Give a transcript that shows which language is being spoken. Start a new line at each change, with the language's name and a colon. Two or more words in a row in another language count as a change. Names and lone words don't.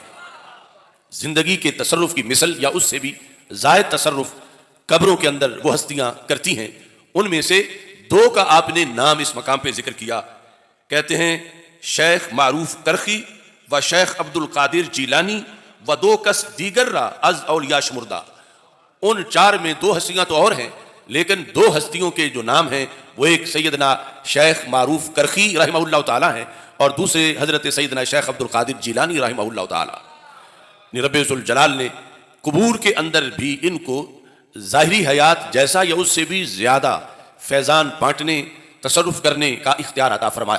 Urdu: زندگی کے تصرف کی مثل یا اس سے بھی زائد تصرف قبروں کے اندر وہ ہستیاں کرتی ہیں۔ ان میں سے دو کا آپ نے نام اس مقام پہ ذکر کیا، کہتے ہیں
Persian: شیخ معروف کرخی و شیخ عبد القادر جیلانی و دو کس دیگر را از اولیاء شمردہ۔
Urdu: ان چار میں دو ہستیاں تو اور ہیں، لیکن دو ہستیوں کے جو نام ہیں وہ ایک سیدنا شیخ معروف کرخی
Arabic: رحمہ اللہ تعالیٰ
Urdu: ہیں، اور دوسرے حضرت سیدنا شیخ عبد القادر جیلانی
Arabic: رحمہ اللہ تعالیٰ۔
Urdu: رب ذوالجلال نے قبور کے اندر بھی ان کو ظاہری حیات جیسا یا اس سے بھی زیادہ فیضان بانٹنے، تصرف کرنے کا اختیار عطا فرمایا۔